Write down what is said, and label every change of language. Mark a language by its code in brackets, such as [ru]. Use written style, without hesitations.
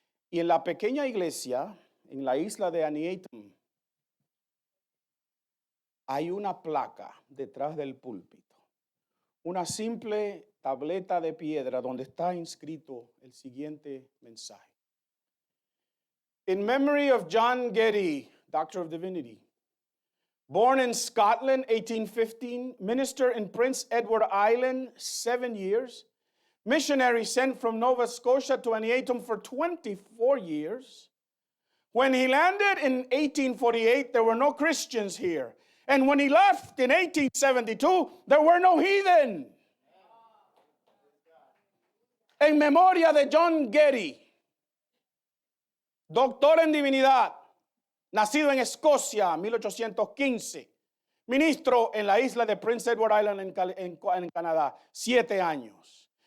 [es] Y en la pequeña iglesia, en la isla de Antietam, hay una placa detrás del púlpito. Una simple tableta de piedra donde está inscrito el siguiente mensaje. [en] In memory of John Getty, Doctor of Divinity, born in Scotland, 1815, minister in Prince Edward Island, 7 years, missionary sent from Nova Scotia to Antietam for 24 years. When he landed in 1848, there were no Christians here. And when he left in 1872, there were no heathen. [es] En memoria de John Getty, doctor en divinidad, nacido en Escocia, 1815, ministro en la isla de Prince Edward Island en Canadá, 7 años.